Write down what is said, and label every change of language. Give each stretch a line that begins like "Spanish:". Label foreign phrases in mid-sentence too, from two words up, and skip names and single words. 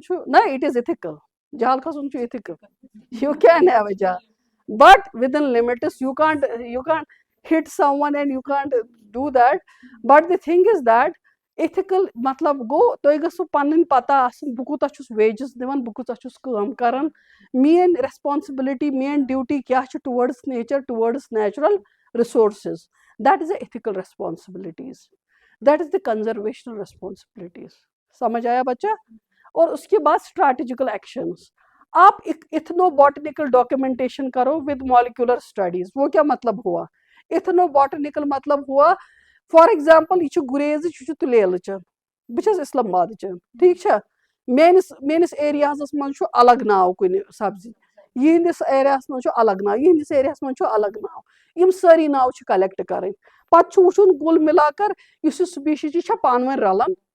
Kashmiri: چھُ نہ
English: it is ethical
Kashmiri: جہل کھسُن چھُ
English: ethical you can have a جہل بٹ within limits you can't hit someone and you can't do that but the thing is that ایتھکل
Kashmiri: مطلب گوٚو تۄہہِ گٔژھوٕ پنٕنۍ پتہ آسٕنۍ بہٕ کوٗتاہ چھُس ویجز دِوان بہٕ کۭژاہ چھُس کٲم کران میٲنۍ ریسپانسبلٹی میٲنۍ ڈیوٹی کیاہ چھِ ٹُوٲڈٕس نیچر ٹُوٲڈٕس
English: natural resources that is the ethical responsibilities that is the conservational responsibilities
Urdu: سمجھ آیا بچہ اور اس کے بعد
English: strategical actions آپ ethno botanical documentation کرو with molecular
Kashmiri: اسٹڈیز
Urdu: وہ کیا مطلب ہوا
English: ethno botanical
Urdu: مطلب ہوا
English: for example
Kashmiri: یہ چھُ گُریزٕچ یہِ چھُ تُلیلٕچن بہٕ چھَس اسلام آبادٕچن ٹھیٖک چھا میٲنِس ایریاہس منٛز چھُ الگ ناو کُنہِ سبزی یِہنٛدِس ایریاہس منٛز چھُ الگ ناو یِہنٛدِس ایریاہس منٛز چھُ الگ ناو یِم سٲری ناو چھِ کلیکٹ کرٕنۍ پتہٕ چھُ وٕچھُن
Urdu: کُل مِلا کر
Kashmiri: یُس یہِ سپیٖشیٖز یہِ چھا پانہٕ ؤنۍ رلان